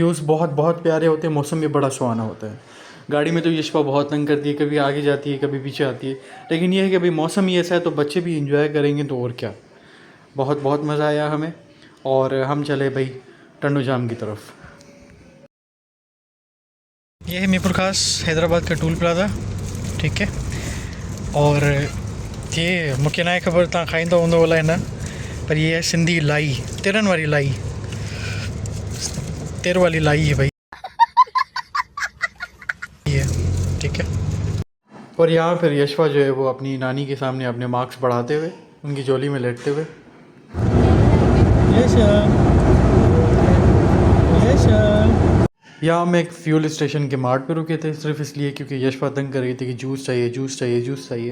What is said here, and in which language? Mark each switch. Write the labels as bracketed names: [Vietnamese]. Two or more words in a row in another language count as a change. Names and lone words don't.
[Hindi] व्यूज़ बहुत बहुत प्यारे होते हैं, मौसम भी बड़ा सुहाना होता है। गाड़ी में तो यशपा बहुत तंग करती है, कभी आगे जाती है कभी पीछे आती है, लेकिन यह है कि अभी मौसम ही ऐसा है तो बच्चे भी इंजॉय करेंगे तो और क्या। बहुत बहुत मज़ा आया हमें। और हम चले भाई टन्नू जाम की तरफ। ये है मीरपुर खास हैदराबाद का [English] toll plaza, [Hindi] ठीक है। और ये [Sindhi] मूंखे ना ख़बर तव्हां खाईंदा हूंदो अलाए न, [Hindi] पर ये है सिंधी लाई, [Sindhi] तिरनि वारी लाई, [Hindi] तिर वाली लाई है भाई ये, ठीक है। और यहाँ फिर यशवा जो है वो अपनी नानी के सामने अपने मार्क्स बढ़ाते हुए उनकी झोली में लेटते हुए। यहाँ हम एक [English] fuel station [Hindi] के मार्ट पे रुके थे, सिर्फ इसलिए क्योंकि यशवा तंग कर रही थी कि जूस चाहिए जूस चाहिए जूस चाहिए।